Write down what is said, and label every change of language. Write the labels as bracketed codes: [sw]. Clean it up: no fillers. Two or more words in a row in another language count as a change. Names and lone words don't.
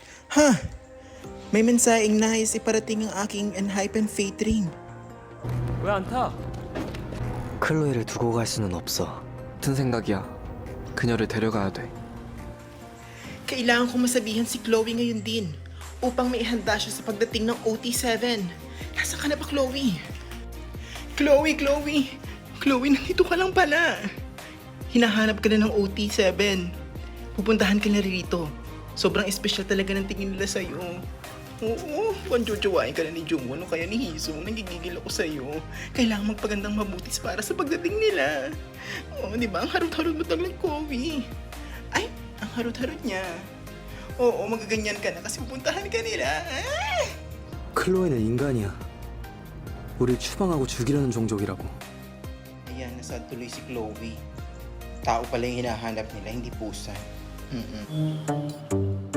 [tl] Ha! May mensaheng nais iparating ang aking Enhypen Fate Ring. [ko] 왜 안 타? 클로이를 두고 갈 수는 없어. 같은 생각이야. 그녀를 데려가야 돼. [tl] Kailangan kong masabihan si Chloe ngayon din upang maihanda siya sa pagdating ng OT7. Nasa ka na ba, Chloe? Chloe! Chloe, nandito ka lang pala. Hinahanap ka na ng OT7. Pupuntahan ka na rito. Sobrang espesyal talaga ng tingin nila sa'yo. Oo, panjojowain ka na ni Jungwon o kaya ni Hisung. Nagigigil ako sa'yo. Kailangan magpagandang mabutis para sa pagdating nila. Oo, di ba? Ang harot-harot mo talagang Chloe. Ay, ang harot-harot niya. Oo, magaganyan ka na kasi pupuntahan ka nila. Ah! [ko] 클로이는 인간이야. 우릴 추방하고 죽이려는 종족이라고. [tl] Ayan, nasad tuloy si Chloe. Tao pala yung hinahanap nila, hindi pusa.